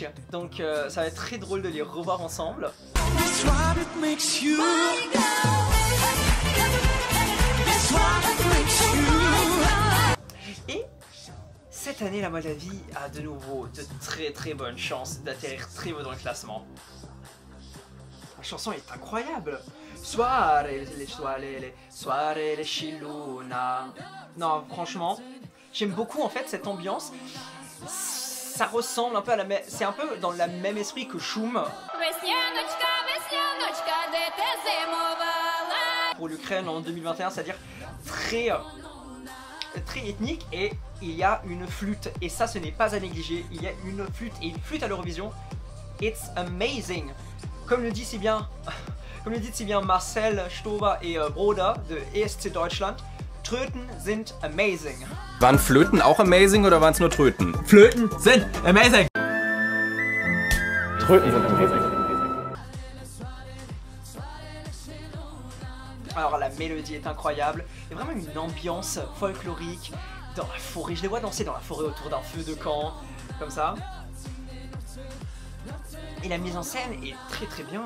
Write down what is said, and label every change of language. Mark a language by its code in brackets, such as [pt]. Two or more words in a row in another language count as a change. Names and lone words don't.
[fr] Donc ça va être très drôle de les revoir ensemble. Et cette année, la Moldavie a de nouveau de très bonnes chances d'atterrir très haut dans le classement. La chanson est incroyable. [ro] Soarele, soarele, soarele și luna. [fr] Non, franchement, j'aime beaucoup en fait cette ambiance. Ça ressemble un peu à la même, c'est un peu dans le même esprit que Shum pour l'Ukraine en 2021, c'est-à-dire très ethnique, et il y a une flûte et ça ce n'est pas à négliger. Il y a une flûte et une flûte à l'Eurovision. [en] It's amazing. [fr] Comme le dit si bien Marcel Stober et Broder de ESC Deutschland, [de] Tröten sind amazing. Waren Flöten auch amazing oder waren es nur Tröten? Flöten sind amazing. Tröten sind amazing. [fr] Alors la mélodie est incroyable, il y a vraiment une ambiance folklorique dans la forêt. Je les vois danser dans la forêt autour d'un feu de camp, comme ça. Et la mise en scène est très bien.